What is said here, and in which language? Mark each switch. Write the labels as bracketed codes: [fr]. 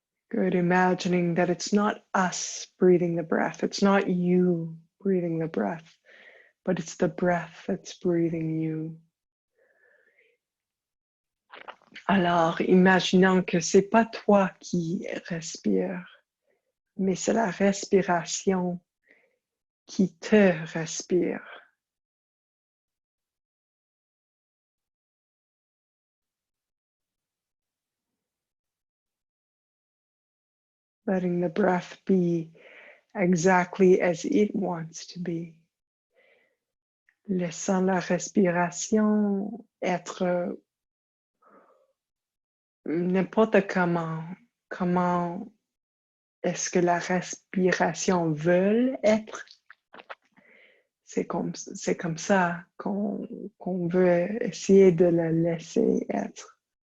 [en] Good, imagining that it's not us breathing the breath, it's not you breathing the breath, but it's the breath that's breathing you. [fr] Alors, imaginant que c'est pas toi qui respires, mais c'est la respiration qui te respire. [en] Letting the breath be exactly as it wants to be. [fr] Laissant la respiration être n'importe comment est-ce que la respiration veut être. C'est comme ça qu'on veut essayer de la laisser être.